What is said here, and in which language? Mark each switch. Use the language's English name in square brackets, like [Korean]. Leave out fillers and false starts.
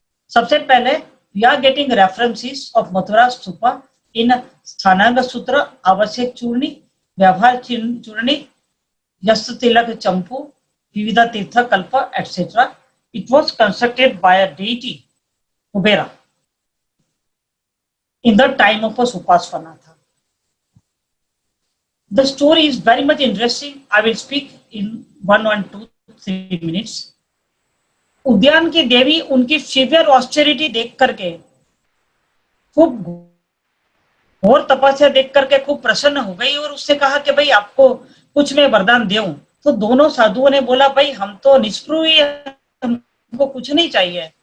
[Hindi] सबसे पहले [English] We are getting references of Mathura stupa in Sthananga Sutra, Avashyaka Churni, Vyavahara Churni, Yash Tilak Champu, Vividha Tirtha Kalpa etcetera. It was constructed by a deity Kubera in the time of Suparshvanath. The story is very much interesting. I will speak in 1, 2, 3 minutes. [Hindi] उद्यान की देवी उनकी [English] severe austerity [Hindi] देख करके, खूब घोर तपस्या देख करके खूब प्रसन्न हो गई और उससे कहा कि भाई आपको कुछ मैं वरदान दूं। तो दोनों साधुओं ने बोला भाई हम तो निष्प्रिय, हमको कुछ नहीं चाहिए।